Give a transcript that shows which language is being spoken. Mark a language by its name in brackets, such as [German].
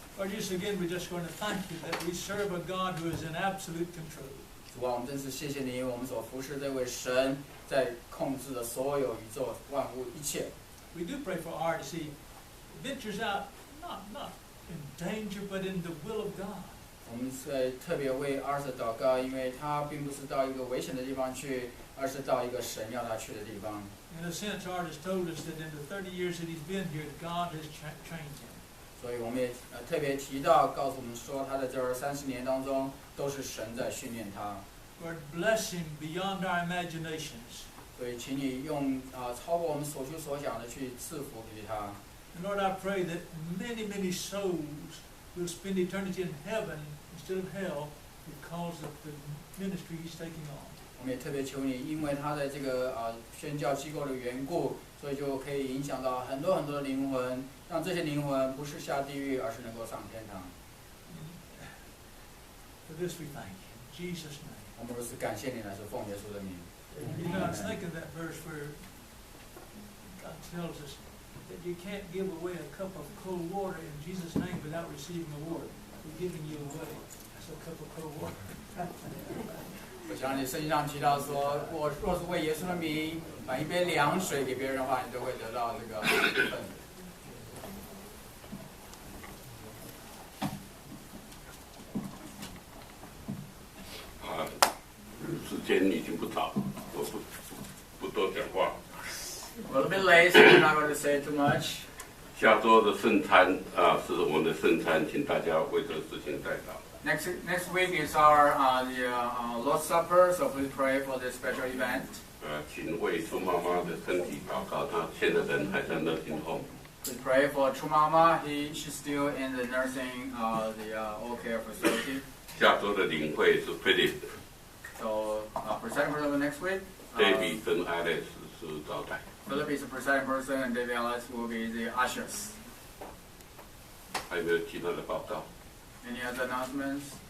[English] Lord Jesus, again, we're just going to thank you that we serve a God who is in absolute control. [Chinese] 主啊，我们真是谢谢你，我们所服侍这位神在控制着所有宇宙万物一切。 [English] We do pray for Art as he ventures out, not in danger, but in the will of God. [Chinese] 我们特别为儿子祷告，因为他并不是到一个危险的地方去，而是到一个神要他去的地方。 [English] In a sense, Art has told us that in the 30 years that he's been here, God has trained him. [Chinese] 所以我们也特别提到，告诉我们说，他在这30年当中，都是神在训练他。 [English] Lord, bless him beyond our imaginations. [Chinese] 所以，请你用超过我们所求所想的去赐福给他。 [English] And Lord, I pray that many souls will spend eternity in heaven instead of hell because of the ministry he's taking on. [Chinese] 我们也特别求你，因为他的这个宣教机构的缘故，所以就可以影响到很多的灵魂，让这些灵魂不是下地狱，而是能够上天堂。 [English] For this we thank you. In Jesus' name. [Chinese] 我们如此感谢你，乃是奉耶稣的名。 [English] You know, I was thinking that verse where God tells us that you can't give away a cup of cold water in Jesus' name without receiving a water. We're giving you away. That's a cup of cold water. [Chinese] 我想你圣经上提到说，若是为耶稣的名把一杯凉水给别人的话，你都会得到这个份。时间已经不早，我不多讲话。 [English] We're a bit late, so we're not going to say too much. [Chinese] 下周的圣餐是我们的圣餐，请大家为这个事情代祷。 [English] Next week is our Lord's Supper, so please pray for this special event. [Chinese] 请为苏妈妈的身体祷告，她现在人还在nursing home。 [English] Please pray for Chu Mama. She's still in the nursing, the all care facility. [Chinese] 下周的领会是 Philip、 [English] So presiding person of next week. [Chinese] David 跟 Alex 是招待。 [English] Philip is the presiding person, and David Ellis will be the ushers. [Chinese] 还有没有其他的报告？ [English] Any other announcements?